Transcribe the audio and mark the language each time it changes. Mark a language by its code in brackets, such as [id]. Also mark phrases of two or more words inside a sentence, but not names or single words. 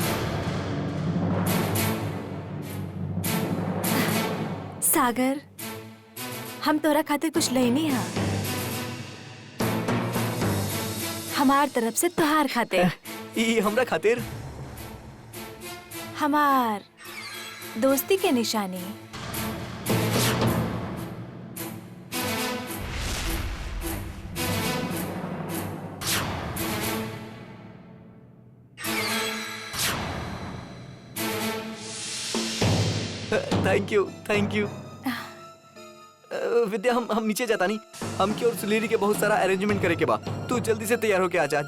[bho] सागर हम तोरा खातिर कुछ लेनी है। हमार तरफ से तुहार खातिर। ई हमरा खातिर? हमार दोस्ती के निशानी। [en] thank you thank you. [bho] विद्या हम नीचे जाता नहीं। हम की और सुरीली के बहुत सारा अरेंजमेंट करे के बा। तू जल्दी से तैयार होके आजा।